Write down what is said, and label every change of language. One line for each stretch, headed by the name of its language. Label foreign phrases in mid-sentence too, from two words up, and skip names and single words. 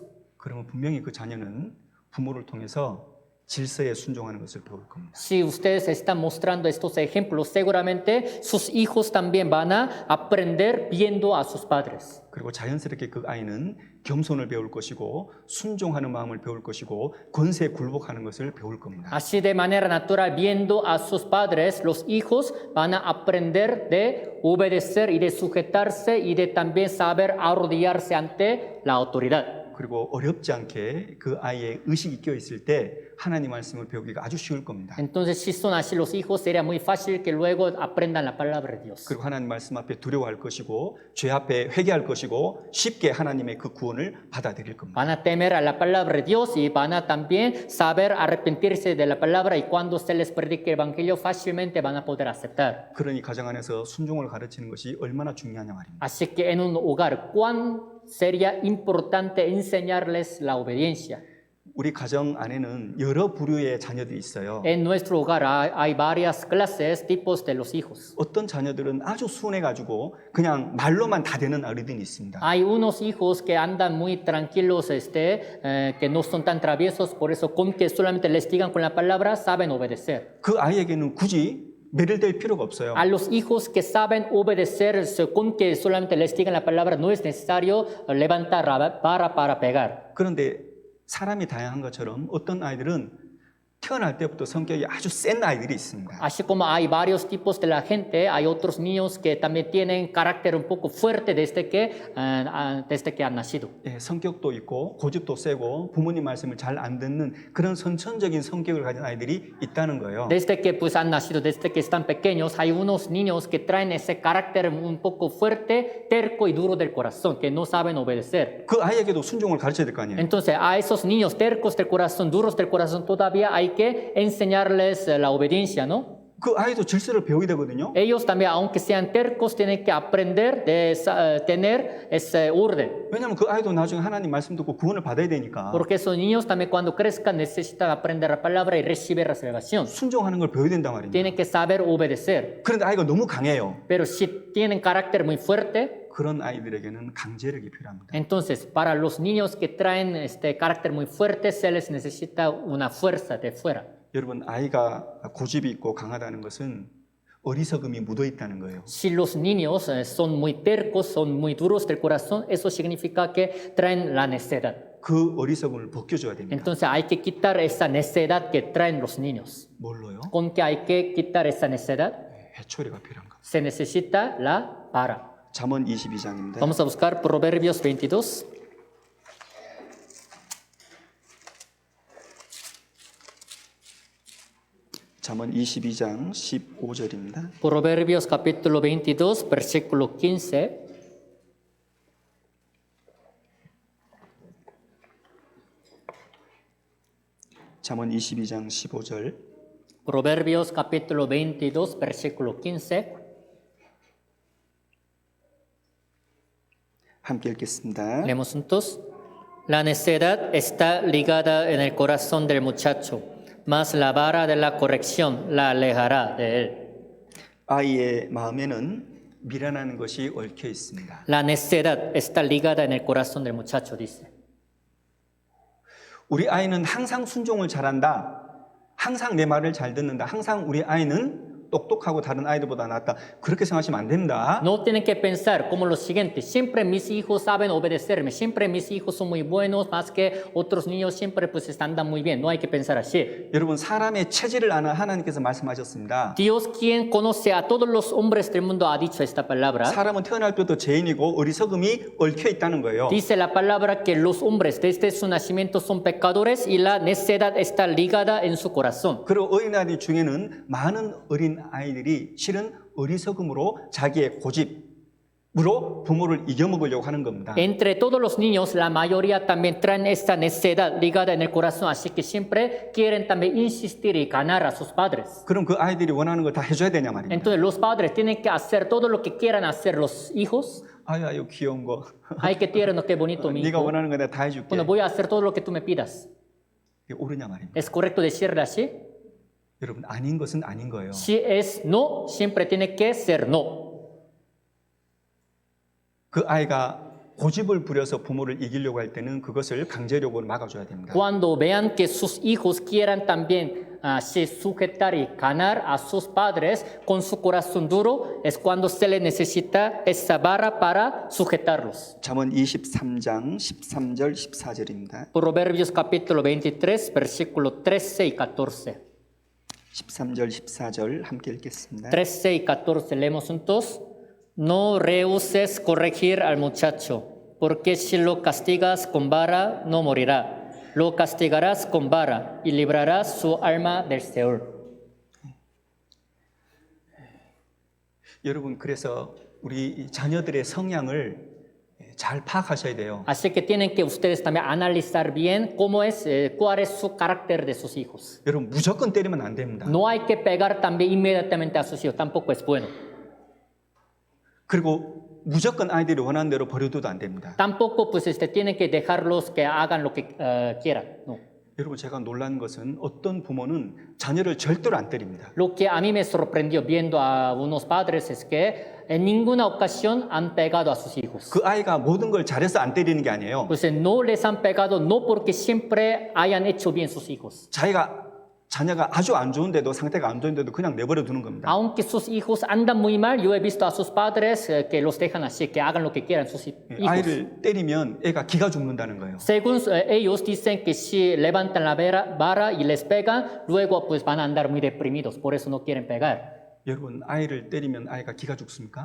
Korean: 그러면 분명히 그 자녀는 부모를 통해서 질서에 순종하는 것을 배울 겁니다.
Spanish: Si ustedes están mostrando estos ejemplos, seguramente sus hijos también van a aprender viendo a sus padres.
Korean: 그리고 자연스럽게 그 아이는 겸손을 배울 것이고 순종하는 마음을 배울 것이고 권세에 굴복하는 것을 배울 겁니다.
Spanish: Así de manera natural, viendo a sus padres, los hijos van a aprender de obedecer y de sujetarse y de también saber arrodillarse ante la autoridad.
Korean: 그리고 어렵지 않게 그 아이의 의식이 끼어 있을 때 하나님 말씀을 배우기가 아주 쉬울 겁니다.
Spanish: Entonces, si son así los hijos, sería muy fácil que luego aprendan la palabra de Dios.
Korean: 그리고 하나님 말씀 앞에 두려워할 것이고 죄 앞에 회개할 것이고 쉽게 하나님의 그 구원을 받아들일 겁니다.
Spanish: Van a temer a la palabra de Dios y van a también saber arrepentirse de la palabra y cuando se les predique el evangelio fácilmente van a poder aceptar.
Korean: 그러니 가정 안에서 순종을 가르치는 것이 얼마나 중요하냐 말입니다.
Spanish: Así que en un hogar, ¿cuán sería importante enseñarles la obediencia?
Korean: 우리 가정 안에는 여러 부류의 자녀들이 있어요.
Spanish: En nuestro hogar hay varias clases, tipos de los hijos.
Korean: 어떤 자녀들은 아주 순해가지고 그냥 말로만 다 되는 어린이들이 있습니다.
Spanish: Hay unos hijos que andan muy tranquilos, que no son tan traviesos, por eso con que solamente les digan con la palabra, saben obedecer.
Korean: 그 아이에게는 굳이 매를 댈 필요가 없어요.
Spanish: A los hijos que saben obedecer, con que solamente les digan la palabra, no es necesario levantar la vara para pegar.
Korean: 그런데 사람이 다양한 것처럼 어떤 아이들은 태어날 때부터 성격이 아주 센 아이들이 있습니다.
Spanish: Así como hay varios tipos de la gente, hay otros niños que también tienen carácter un poco fuerte desde que han nacido.
Korean: 예, 성격도 있고 고집도 세고 부모님 말씀을 잘 안 듣는 그런 선천적인 성격을 가진 아이들이 있다는 거예요.
Spanish: Desde que pues, han nacido, desde que están pequeños, hay unos niños que traen ese carácter un poco fuerte, terco y duro del corazón, que no saben obedecer.
Korean: 그 아이에게도 순종을 가르쳐야 될 거 아니에요.
Spanish: Entonces, a esos niños tercos del corazón, duros del corazón, todavía hay que enseñarles la obediencia, ¿no?
Korean: 그 아이도 질서를 배우게 되거든요.
Spanish: Ellos también, aunque sean tercos, tienen que aprender de tener ese orden.
Korean: 왜냐하면 그 아이도 나중에 하나님 말씀 듣고 구원을 받아야 되니까
Spanish: Porque esos niños también cuando crezcan necesitan aprender la palabra y recibir la salvación.
Korean: 순종하는 걸 배워야 된단 말입니다.
Spanish: Tienen que saber obedecer.
Korean: 그런데 아이가 너무 강해요.
Spanish: Pero si tienen carácter muy fuerte,
Korean: 그런 아이들에게는 강제력이 필요합니다.
Spanish: entonces para los niños que traen este carácter muy fuerte se les necesita una fuerza de fuera.
Korean: 여러분 아이가 고집이 있고 강하다는 것은 어리석음이 묻어 있다는 거예요.
Spanish: Si los niños son muy tercos, son muy duros del corazón, eso significa que traen la necedad.
Korean: 그 어리석음을 벗겨줘야 됩니다.
Spanish: Entonces hay que quitar esa necedad que traen los niños.
Korean: 뭘로요?
Spanish: ¿Con qué hay que quitar esa necedad?
Korean: 해초리가 필요한 거.
Spanish: Se necesita la vara.
Korean: 잠언 22장입니다.
Spanish: Vamos a buscar Proverbios 22.
Korean: 잠언 22장 15절입니다.
Spanish: Proverbios capítulo 22, versículo 15.
Korean: 잠언 22장 15절.
Spanish: Proverbios capítulo 22, versículo 15.
Korean: 함께 읽겠습니다.
Spanish: Leemos juntos. La necedad está ligada en el corazón del muchacho, mas la vara de la corrección la alejará de él.
Korean: 아이의 마음에는 미련한 것이 얽혀 있습니다.
Spanish: La necedad está ligada en el corazón del muchacho, dice.
Korean: 우리 아이는 항상 순종을 잘한다. 항상 내 말을 잘 듣는다. 항상 우리 아이는 똑똑하고 다른 아이들보다 낫다. 그렇게 생각하시면 안 됩니다.
Spanish: No tienen que pensar como lo siguiente, siempre mis hijos saben obedecerme, siempre mis hijos son muy buenos, más que otros niños siempre pues andan muy bien. No hay que pensar así.
Korean: 여러분 사람의 체질을 아는 하나님께서 말씀하셨습니다.
Spanish: Dios, quien conoce a todos los hombres del mundo, ha dicho esta palabra.
Korean: 사람은 태어날 때부터 죄인이고 어리석음이 얽혀 있다는 거예요.
Spanish: Dice la palabra que los hombres desde su nacimiento son pecadores y la necedad está ligada en su corazón.
Korean: 그리고 어린아이들 중에는 많은 어린 아이들이 실은 어리석음으로 자기의 고집으로 부모를 이겨먹으려고 하는 겁니다.
Spanish: Entre todos los niños, la mayoría también traen esta necedad ligada en el corazón, así que siempre quieren también insistir y ganar a sus padres.
Korean: 그럼 그 아이들이 원하는 걸 다 해줘야 되냐 말입니다.
Spanish: Entonces los padres tienen que hacer todo lo que quieran hacer los hijos.
Korean: 아유 귀여운 거.
Spanish: Ay, qué tierno, qué bonito mi
Korean: 네가
Spanish: hijo.
Korean: 원하는 거 내가 다 해줄게.
Spanish: Bueno, voy a hacer todo lo que tú me pidas.
Korean: 이게 옳으냐 말입니다.
Spanish: ¿Es correcto decirle así?
Korean: 여러분 아닌 것은 아닌 거예요.
Spanish: Si es no, siempre tiene que ser no.
Korean: 그 아이가 고집을 부려서 부모를 이기려고 할 때는 그것을 강제력으로 막아줘야 됩니다.
Spanish: Cuando vean que sus hijos quieran también se sujetar y ganar a sus padres con su corazón duro, es cuando se les necesita esa vara para sujetarlos.
Korean: 잠언 23장 13절 14절입니다.
Spanish: Proverbios capítulo 23, versículo 13 y 14.
Korean: 13절 14절 함께 읽겠습니다.
Spanish: 13 y 14, leemos juntos. No rehuses corregir al muchacho, porque si lo castigas con vara, no morirá. Lo castigarás con vara y librarás su alma del Seol.
Korean: 여러분 그래서 우리 자녀들의 성향을 잘 파악하셔야 돼요.
Spanish: Así que tienen que ustedes también analizar bien cómo es, cuál es su carácter de sus hijos.
Korean: 여러분 무조건 때리면 안 됩니다.
Spanish: No hay que pegar también inmediatamente a sus hijos, tampoco es bueno.
Korean: 그리고 무조건 아이들이 원하는 대로 버려둬도 안 됩니다.
Spanish: Tampoco pues tienen que dejarlos que hagan lo que quieran. No.
Korean: 여러분 제가 놀란 것은 어떤 부모는 자녀를 절대로 안 때립니다.
Spanish: Lo que a mí me sorprendió viendo a unos padres es que en ninguna ocasión han pegado a sus hijos.
Korean: 그 아이가 모든 걸 잘해서 안 때리는 게 아니에요.
Spanish: Pues no les han pegado no porque siempre hayan hecho bien sus hijos.
Korean: 자녀가 아주 안 좋은데도 상태가 안 좋은데도 그냥 내버려 두는 겁니다.
Spanish: Aunque sus hijos andan muy mal, yo he visto a sus padres que los dejan así, que hagan lo que quieran sus hijos.
Korean: 아이를 때리면 애가 기가 죽는다는 거예요.
Spanish: Según ellos dicen que si levantan la vara y les pegan, luego pues van a andar muy deprimidos, por eso no quieren pegar.
Korean: 여러분 아이를 때리면 아이가 기가 죽습니까?